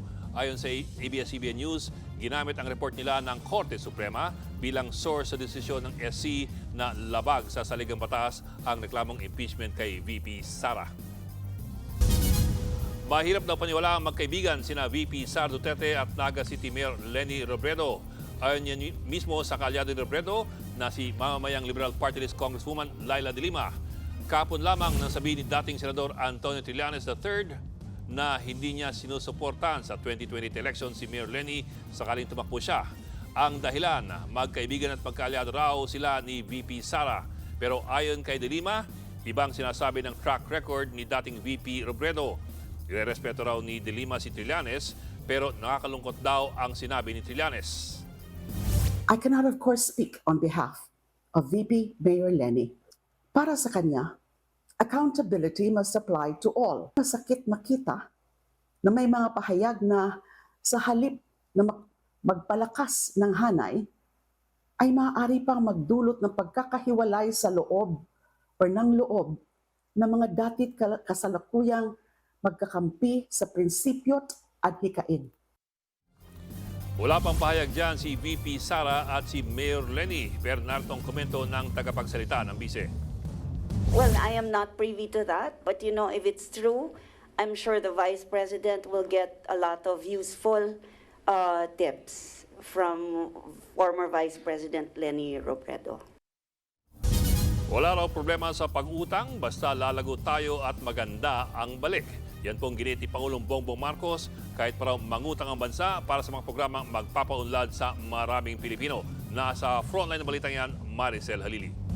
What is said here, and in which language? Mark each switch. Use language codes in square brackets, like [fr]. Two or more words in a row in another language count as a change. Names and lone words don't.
[tl] Ayon sa ABS-CBN News, ginamit ang report nila ng Korte Suprema bilang source sa desisyon ng SC na labag sa saligang batas ang reklamong impeachment kay VP Sara. Mahirap daw paniwala ang magkaibigan sina VP Sara Duterte at Naga City Mayor Leni Robredo. Ayon niya mismo sa kalyado ni Robredo na si mamamayang Liberal Party List Congresswoman Laila De Lima. Kapon lamang nang sabihin ni dating Senador Antonio Trillanes III na hindi niya sinusuportahan sa 2020 election si Mayor Leni sakaling tumakbo siya. Ang dahilan, magkaibigan at magkaalyado raw sila ni VP Sara. Pero ayon kay De Lima, ibang sinasabi ng [en] track record [tl] ni dating VP Robredo. Irerespeto raw ni De Lima si Trillanes, pero nakakalungkot daw ang sinabi ni Trillanes. [en] I cannot of course speak on behalf of VP Mayor Leni. [tl] Para sa kanya, [en] accountability must apply to all. [tl] Masakit makita na may mga pahayag na sa halip na magpalakas ng hanay, ay maaari pang magdulot ng pagkakahiwalay sa loob o ng loob ng mga datit kasalukuyang magkakampi sa prinsipyo't at hikain. Wala pang pahayag dyan si VP Sara at si Mayor Leni. Pero narito ang komento ng tagapagsalita ng Bise. [en] Well, I am not privy to that, but you know, if it's true, I'm sure the Vice President will get a lot of useful tips from former Vice President Leni Robredo. [tl] Wala raw problema sa pag-utang, basta lalago tayo at maganda ang balik. Yan pong ginit ni Pangulong Bongbong Marcos kahit pa raw mangutang ang bansa para sa mga programang magpapaunlad sa maraming Pilipino. Nasa frontline ng balitang yan, Maricel Halili.